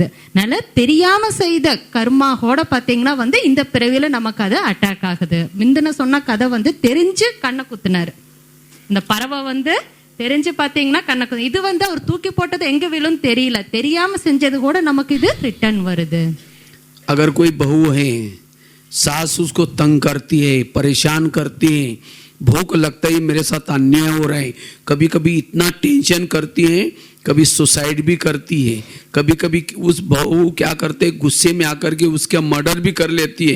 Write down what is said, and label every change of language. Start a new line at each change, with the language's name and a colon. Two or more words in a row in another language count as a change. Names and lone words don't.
Tamil: நல்ல தெரியாம செய்த கர்மா கூட பாத்தீங்கன்னா வந்து இந்த பிறவியில நமக்கு அது அட்டாக் ஆகுது. முந்தின சொன்ன கதை வந்து தெரிஞ்சு கண்ணை குத்துனாரு. இந்த பறவை வந்து தெரிஞ்சு பாத்தீங்கன்னா கண்ணை குத்து, இது வந்து அவர் தூக்கி போட்டது எங்க விழும் தெரியல, தெரியாம செஞ்சது கூட நமக்கு இது ரிட்டர்ன் வருது.
Hindi: अगर कोई बहू है, सास उसको तंग करती है, परेशान करती है, भूख लगता है मेरे साथ अन्याय हो रहा है, कभी कभी इतना टेंशन करती है, कभी सुसाइड भी करती है, कभी कभी उस बहू क्या करते हैं गुस्से में आकर के उसका मर्डर भी कर लेती है.